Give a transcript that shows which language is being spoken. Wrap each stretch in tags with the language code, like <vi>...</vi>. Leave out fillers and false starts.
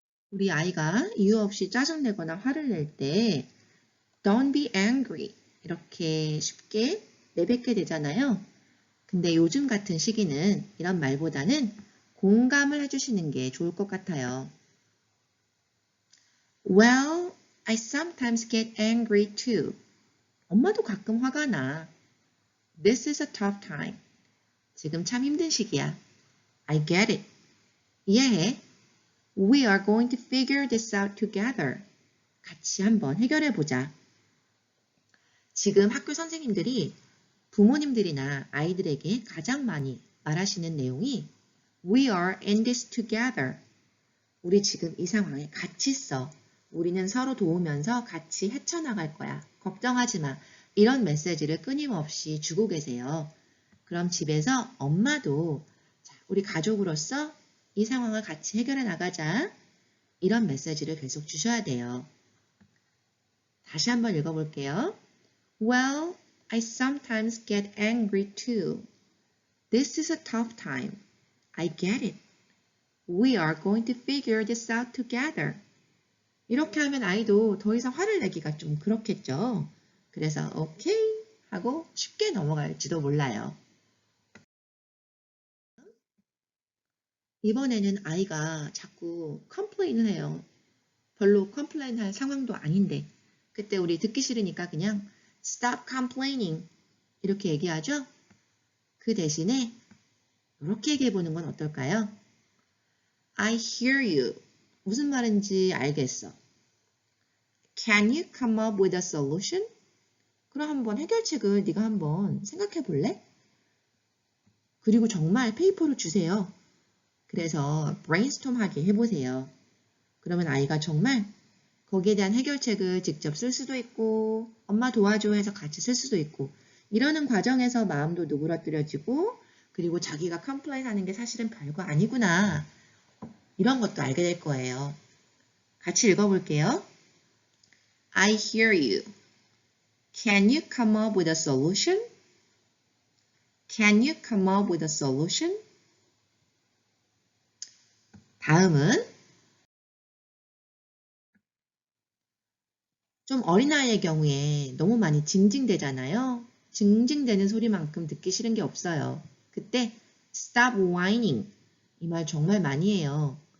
<ko>우리 아이가 이유 없이 짜증내거나 화를 낼 때</ko> <en>Don't be angry</en> <ko>이렇게 쉽게 내뱉게 되잖아요. 근데 요즘 같은 시기는 이런 말보다는 공감을 해주시는 게 좋을 것 같아요.</ko> <en>Well, I sometimes get angry too.</en> <ko>엄마도 가끔 화가 나.</ko> <en>This is a tough time.</en> <ko>지금 참 힘든 시기야.</ko> <en>I get it.</en> <ko>이해해.</ko> <en>We are going to figure this out together.</en> <ko>같이 한번 해결해 보자. 지금 학교 선생님들이 부모님들이나 아이들에게 가장 많이 말하시는 내용이</ko> <en>We are in this together.</en> <ko>우리 지금 이 상황에 같이 있어. 우리는 서로 도우면서 같이 헤쳐나갈 거야. 걱정하지 마. 이런 메시지를 끊임없이 주고 계세요. 그럼 집에서 엄마도 우리 가족으로서 이 상황을 같이 해결해 나가자. 이런 메시지를 계속 주셔야 돼요. 다시 한번 읽어볼게요.</ko> <en>Well, I sometimes get angry too. This is a tough time. I get it. We are going to figure this out together.</en> <ko>이렇게 하면 아이도 더 이상 화를 내기가 좀 그렇겠죠. 그래서 오케이 하고 쉽게 넘어갈지도 몰라요. 이번에는 아이가 자꾸 컴플레인을 해요. 별로 컴플레인 할 상황도 아닌데 그때 우리 듣기 싫으니까 그냥</ko> <en>stop complaining</en> <ko>이렇게 얘기하죠. 그 대신에 이렇게 얘기해 보는 건 어떨까요?</ko> <en>I hear you.</en> <ko>무슨 말인지 알겠어.</ko> <en>Can you come up with a solution?</en> <ko>그럼 한번 해결책을 네가 한번 생각해 볼래? 그리고 정말 페이퍼를 주세요. 그래서 brainstorm 하게 해보세요. 그러면 아이가 정말 거기에 대한 해결책을 직접 쓸 수도 있고 엄마 도와줘 해서 같이 쓸 수도 있고 이러는 과정에서 마음도 누그러뜨려지고 그리고 자기가 컴플레인 하는 게 사실은 별거 아니구나. 이런 것도 알게 될 거예요. 같이 읽어볼게요.</ko> <en>I hear you. Can you come up with a solution? Can you come up with a solution?</en> <ko>다음은 좀 어린아이의 경우에 너무 많이 징징대잖아요. 징징대는 소리만큼 듣기 싫은 게 없어요. 그때</ko> <en>stop whining</en> <ko>이 말 정말 많이 해요.</ko>